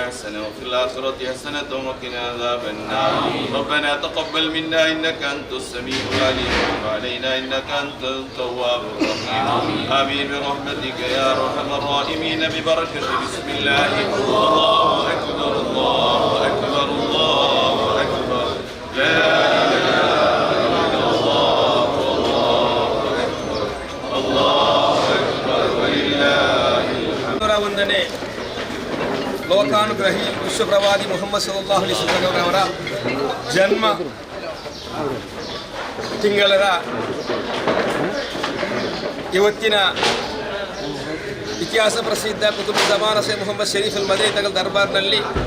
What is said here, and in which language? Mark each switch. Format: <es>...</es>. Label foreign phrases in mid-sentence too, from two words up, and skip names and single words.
<ar>حسنة وفي الآخرة حسنة وقنا عذاب النار ربنا تقبل منا إنك أنت السميع العليم وعلينا إنك أنت التواب الرحيم آمين برحمتك يا أرحم الراحمين ببركة بسم الله الله أكبر الله أكبر الله أكبر لا إله إلا الله الله أكبر الله أكبر ولله الحمد</ar> <kn>ಲೋಕಾನುಗ್ರಹಿ ವಿಶ್ವಪ್ರವಾದಿ ಮುಹಮ್ಮದ್</kn> <ar>صلى الله عليه وسلم</ar> <kn>ಅವರ ಜನ್ಮ ತಿಂಗಳ ಇವತ್ತಿನ ಇತಿಹಾಸ ಪ್ರಸಿದ್ಧ ಕುತುಬ್ ಜಮಾನ ಸೆ ಮುಹಮ್ಮದ್ ಶರೀಫ್ ಅಲ್ ಮದನಿ ತಗಲ್ ದರ್ಬಾರ್ನಲ್ಲಿ</kn>